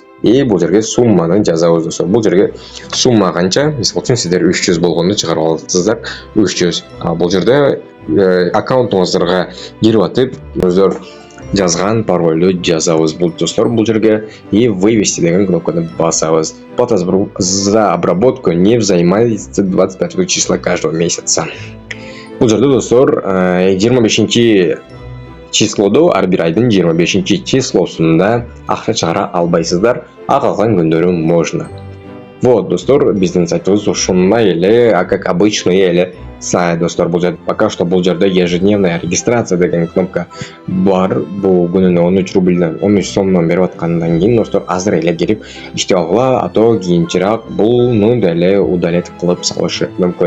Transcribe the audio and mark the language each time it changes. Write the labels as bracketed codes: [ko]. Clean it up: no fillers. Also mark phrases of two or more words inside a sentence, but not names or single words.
[ky] И бул жерге сумманы жазабыз достор. Бул жерге сумма канча? Мисалы үчүн сиздер 300 болгондо чыгарып аласыздар. 300. Бул жерде аккаунтуңуздарга кирип атып, өздөр жазган парольду жазабыз бул достор бул жерге [ru] и вывести [ky] деген кнопканы басабыз. [ru] Плата за обработку не взимается 25 числа каждого месяца. [ky] Бул жерде достор 25 числоду ар бир айдын 25 числосунда акча чыгара албайсыздар, а калган күндөрү можно. Вот, достор, биздин сайтыбыз ушундай эле, [ru] а как обычный [ky] эле сайт, достор. Бул жерде [ru] пока что [ky] бул жерде [ru] ежедневная регистрация [ky] деген кнопка бар. Бул күнүнө 13 рубльден 13 сомдон берип аткандан кийин достор азыр эле кирип иштеп алгыла, а то кийинчерээк булну деле удалить кылып салышы мүмкүн.